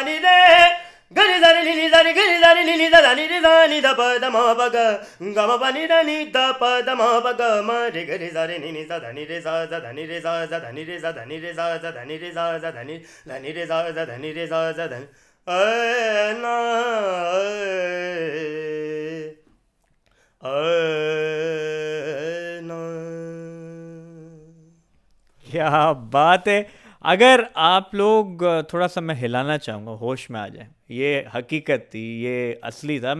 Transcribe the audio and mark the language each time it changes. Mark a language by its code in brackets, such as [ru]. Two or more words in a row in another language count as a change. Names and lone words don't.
[hi] नि रे गरि ध नि नि ध नि गरि ध नि नि ध नि रे ध नि ध प द म प ग गम प नि रे नि ध प द म प ग म रे गरि ध रे नि नि ध नि रे सा ध नि रे सा ध नि रे सा ध नि रे सा ध नि रे सा ध नि रे सा ध नि रे सा ध नि ना ना क्या बात है। अगर आप लोग थोड़ा सा मैं हिलाना चाहूँगा, होश में आ जाए, ये हकीकत थी, ये असली था।